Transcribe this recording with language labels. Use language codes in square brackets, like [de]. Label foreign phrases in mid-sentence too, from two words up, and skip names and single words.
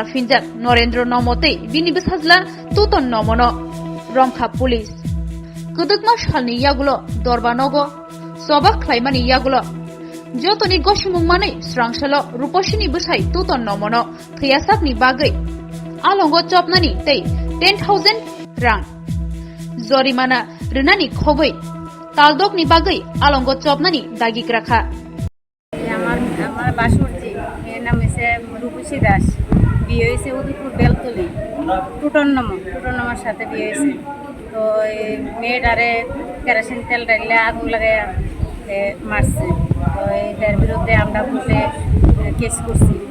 [trp] finjak Norendra Nomotei bini bwsajla tuton nomono Rwjakkha police Kwthangwino salni yagulo dorbanogo sobak khlaimani yagulo jotoni gosimungmani Swrangchati Ruposhini Bwsai tuton nomono Thwiya Sakni bagwi alongo chopnani tei 10,000 rang jorimana rwnani khoboi taldokni bagwi alongo chopnani dagikrakha [bn] আমার বাসুরজি এর নাম হচ্ছে রূপসী দাস বিয়ে হয়েছে উদয়পুর বেলতলি টুটননমার সাথে বিয়ে হয়েছে তো এই মেয়েটারে কেরোসিন তেল ডাইলে আগুন লাগাই মারছে তো এটার বিরুদ্ধে আমরা কোর্টে কেস করছি